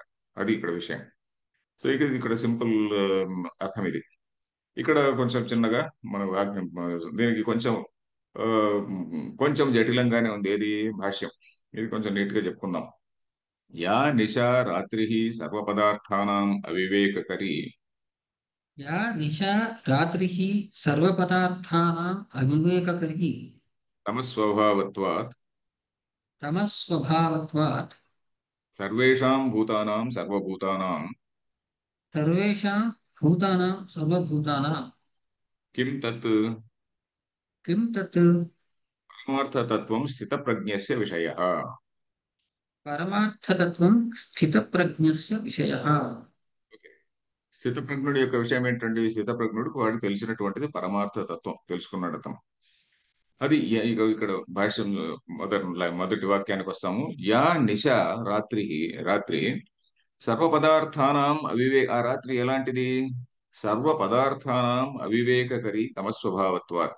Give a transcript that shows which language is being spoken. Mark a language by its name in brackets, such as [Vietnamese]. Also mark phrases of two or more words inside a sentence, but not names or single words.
[Telugu] అది ఇక్కడ విషయం. సో ఇక్కడ సింపుల్ అర్థం ఇది. ఇక్కడ కొంచెం చిన్నగా మన దీనికి కొంచెం ఆ, కొంచెం జటిలంగానే ఉంది ఏది, భాష్యం. ఇది కొంచెం నీట్ గా చెప్పుకుందాం. [Sanskrit] యా నిశా రాత్రి సర్వపదార్థానాం అవివేకకరి या निशा रात्रिः सर्वपदार्थानाम् अविवेककरी తమస్వభావత్వాత్ तमस्वभावत्वात् సర్వేషాం భూతానాం సర్వభూతానాం सर्वेषां भूतानां सर्वभूतानां కిం తత్ किं तत् పరమార్థతత్వం స్థితప్రజ్ఞస్య విషయః. परमार्थतत्त्वं स्थितप्रज्ञस्य विषयः. [Telugu] స్థితప్రజ్ఞుడి యొక్క విషయం ఏంటంటే, ఈ స్థితప్రజ్ఞుడికి వాడికి తెలిసినటువంటిది పరమార్థ తత్వం, తెలుసుకున్నాడు అతను. అది ఇక్కడ భాష్యం మొదటి వాక్యానికి వస్తాము. [Sanskrit] యా నిశ [Telugu] రాత్రి, రాత్రి [Sanskrit] సర్వ పదార్థానాం [Telugu] ఆ రాత్రి ఎలాంటిది, [Sanskrit] సర్వ పదార్థానాం అవివేకకరి తమస్వభావత్వాత్.